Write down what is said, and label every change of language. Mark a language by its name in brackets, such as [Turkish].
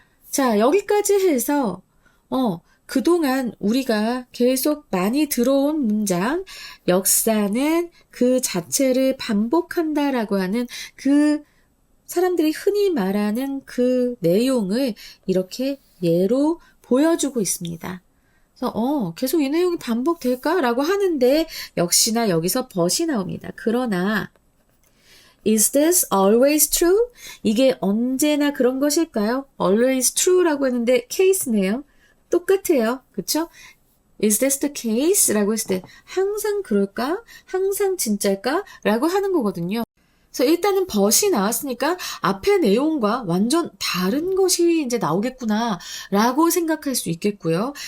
[Korean] 자, 여기까지 해서 그동안 우리가 계속 많이 들어온 문장, 역사는 그 자체를 반복한다라고 하는 그 사람들이 흔히 말하는 그 내용을 이렇게 예로 보여주고 있습니다. 그래서 계속 이 내용이 반복될까라고 하는데 역시나 여기서 but이 나옵니다. 그러나 [English] Is this always true? [Korean] 이게 언제나 그런 것일까요? [English] Always true [Korean] 라고 했는데 case네요. 똑같아요. 그쵸? [English] Is this the case? [Korean] 라고 했을 때 항상 그럴까? 항상 진짜일까? 라고 하는 거거든요. 그래서 일단은 but이 나왔으니까 앞의 내용과 완전 다른 것이 이제 나오겠구나 라고 생각할 수 있겠고요.